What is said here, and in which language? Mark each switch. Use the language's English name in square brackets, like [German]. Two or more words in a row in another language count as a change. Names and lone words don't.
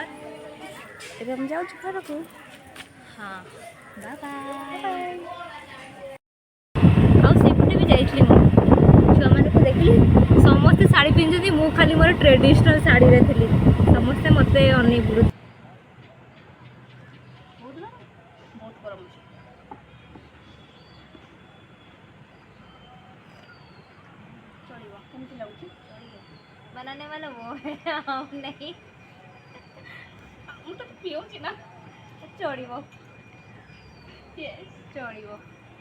[Odia] ଏବେ ଆମେ ଯାଉଛୁ ଘରକୁ। [English] हाँ bye bye. [Odia] ଆଉ ସେପଟେ ବି ଯାଇଥିଲି ମୁଁ ଛୁଆମାନଙ୍କୁ ଦେଖିଲି ସମସ୍ତେ ଶାଢ଼ୀ ପିନ୍ଧୁଛନ୍ତି, ମୁଁ ଖାଲି ମୋର ଟ୍ରେଡ଼ିସନାଲ୍ ଶାଢ଼ୀରେ ଥିଲି। ସମସ୍ତେ ମୋତେ ଅନେଇ ବୁଲୁ। ବହୁତ ଗରମ ଅଛି। ଚଳିବ, କେମିତି ଲାଗୁଛି? [Hindi] बनाने वाला वो है हम नहीं। [Odia] ମୁଁ ତ ପିଉଛି ନା, ଚଳିବ। ଚଳିବ।